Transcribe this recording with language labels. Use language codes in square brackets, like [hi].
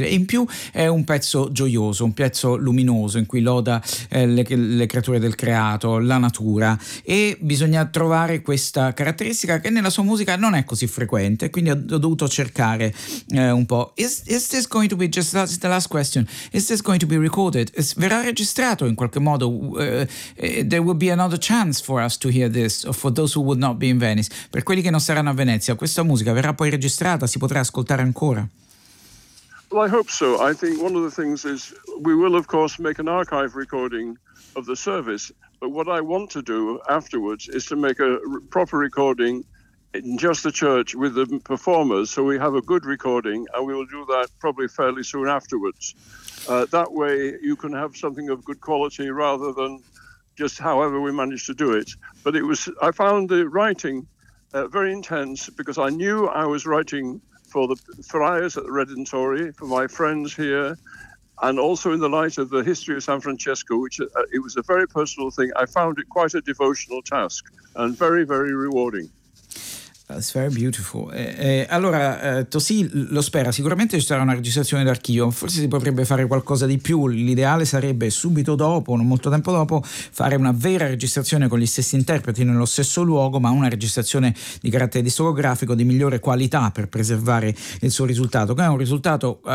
[it] In più è un pezzo gioioso, un pezzo luminoso in cui loda le creature del creato, la natura, e bisogna trovare questa caratteristica che nella sua musica non è così frequente, quindi ho dovuto cercare un po'. [en] Is this going to be, just the last question, is this going to be recorded? [it] Verrà registrato in qualche modo? [en] There will be another chance for us to hear this, for those who would not be in Venice. [it] Per quelli che non saranno a Venezia, questa musica verrà poi registrata, si potrà ascoltare ancora? [en] Well, I hope so. I think one of the things is we will, of course, make an archive recording of the service. But what I want to do afterwards is to make a proper recording in just the church with the performers, so we have a good recording, and we will do that probably fairly soon afterwards. That way you can have something of good quality rather than just however we manage to do it. But it was, I found the writing very intense, because I knew I was writing for the friars at the Redentore, for my friends here, and also in the light of the history of San Francesco, which it was a very personal thing. I found it quite a devotional task and very, very rewarding. That's very beautiful. [it] Allora, Tosi lo spera, sicuramente ci sarà una registrazione d'archivio, forse si potrebbe fare qualcosa di più. L'ideale sarebbe subito dopo, non molto tempo dopo, fare una vera registrazione con gli stessi interpreti nello stesso luogo, ma una registrazione di carattere discografico di migliore qualità per preservare il suo risultato, che è un risultato